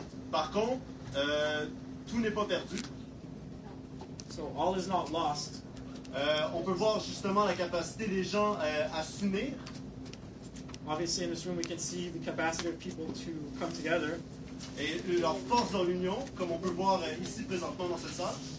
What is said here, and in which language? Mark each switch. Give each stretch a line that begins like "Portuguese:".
French: Par contre, tout n'est pas perdu.
English: So all is not lost.
French: On peut voir justement la capacité des gens à s'unir.
English: Obviously, in this room, we can see the capacity of people to come together.
French: Et leur force dans l'union, comme on peut voir ici présentement dans cette salle.